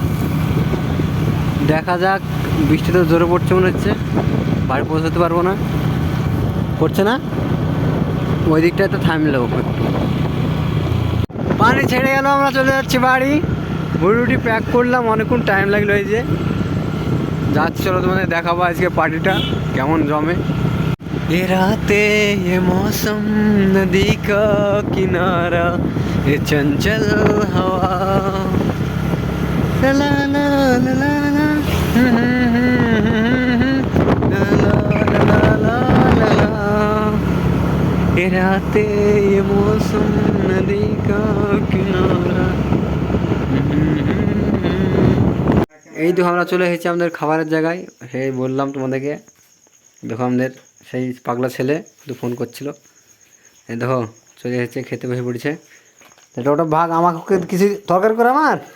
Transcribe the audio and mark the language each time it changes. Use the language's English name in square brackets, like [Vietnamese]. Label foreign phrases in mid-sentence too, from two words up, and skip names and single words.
[Bangla] দেখা যাক, বৃষ্টি তো জোরে পড়ছে মনে হচ্ছে, বাড়ি পৌঁছাতে পারবো না। পড়ছে না, ওই দিকটায় তো থামলো একটু। পানি ছেড়ে গেল, আমরা চলে যাচ্ছি বাড়ি। রুটি প্যাক করলাম, অনেকক্ষণ টাইম লাগলো। এই যে যাচ্ছি, চলো তোমাদের দেখাবো আজকে পার্টিটা কেমন জমে। [Hindi] ये रातें ये मौसम नदी का किनारा ये चंचल हवा ला ला ला ला ला ये रातें ये मौसम नदी का किनारा। [Bangla] এই তো আমরা চলে এসেছি আমাদের খাবারের জায়গায়। সেই বললাম তোমাদেরকে, দেখো আমাদের সেই পাগলা ছেলে একটু ফোন করছিল, এই দেখো চলে এসেছে, খেতে বসে পড়েছে। এটা ওটা ভাগ, আমাকে কিছু তরকারি করে আমার।